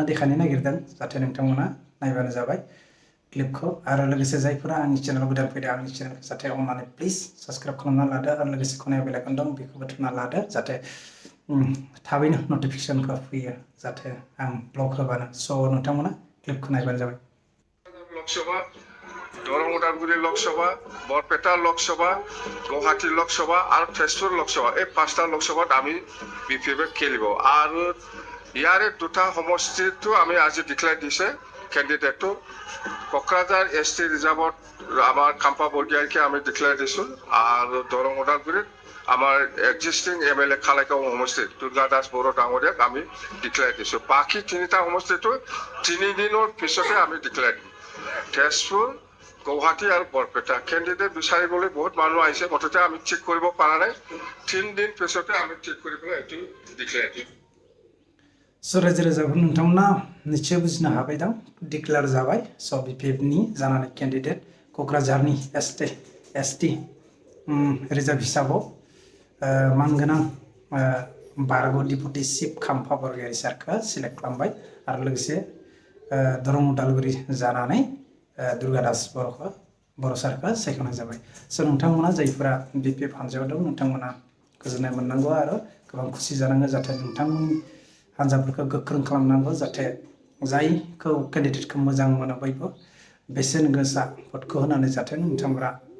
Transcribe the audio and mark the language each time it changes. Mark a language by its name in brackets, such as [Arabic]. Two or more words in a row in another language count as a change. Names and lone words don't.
[Bodo] देखायनो नागिरदों जाहाथे नोंथांमोना नायबानो जाबाय क्लिपखौ आरो लोगोसे जायफोरा आंनि चेनेलाव गोदान फैदों आंनि चेनेलखौ जाहाथे अननानै [English] please subscribe [Bodo] खालामना लादो आरो लोगोसे खनायाव [English] bell icon [Bodo] दं बेखौबो थुना लादो जाहाथे थाबैनो नटिफिकेसनखौ फैयो जाहाथे आं ब्लग होबानो स' नोंथांमोना क्लिपखौ नायबानो जाबाय [Assamese] लोकसभा दरं उदालगुरि लोकसभा बरपेटा लोकसभा गुवाहाटी लोकसभा और तेजपुर लोकसभा এই পাঁচটা লোকসভাত আমি BPF খেলিব আৰু ইয়াৰে দুটা সমষ্টিটো আমি আজি ডিক্লেয়াৰ দিছে কেণ্ডিডেটটো কক্ৰাঝাৰ ST ৰিজাৰ্ভত আমাৰ খাম্পা বৰগিয়াৰীকে আমি ডিক্লেয়াৰ দিছোঁ আৰু দৰং উদালগুৰিত আমাৰ [English] existing MLA [Assamese] খালাইগাঁও সমষ্টিত দুৰ্গা দাস বড়ো ডাঙৰীয়াক আমি ডিক্লেয়াৰ দিছোঁ বাকী তিনিটা সমষ্টিটো 3 দিনৰ পিছতে আমি ডিক্লেয়াৰ দিম তেজপুৰ গুৱাহাটী আৰু বৰপেটা কেণ্ডিডেট বিচাৰিবলৈ বহুত মানুহ আহিছে মুঠতে আমি ঠিক কৰিব পৰা নাই 3 দিন পিছতে আমি ঠিক কৰিব এইটো ডিক্লেয়াৰ দিম [Bodo] स' रायजो राजाफोर नोंथांमोना निश्चय बुजिनो हाबाय दां डिक्लेयार जाबाय स' BPF नि जानानै केन्डिडेट क'क्राझारनि ST रिजार्भ हिसाबाव मानगोनां बारग' डिपुटि चिफ खाम्फा बरगियारि सारखौ सिलेक्ट खालामबाय आरो लोगोसे दरं उदालगुरि जानानै दुर्गा दास बर' सारखौ सायख'नाय जाबाय स' नोंथांमोना जायफोरा BPF हान्जायाव दं नोंथांमोना गोजोननाय मोननांगौ आरो गोबां खुसि जानांगौ जाहाथे नोंथांमोननि हान्जाफोरखौ गोख्रों खालामनांगौ जाहाथे जायखौ केन्डिडेटखौ मोजां मोनो बयबो बेसेन गोसा भटखौ होनानै जाहाथे नोंथांमोना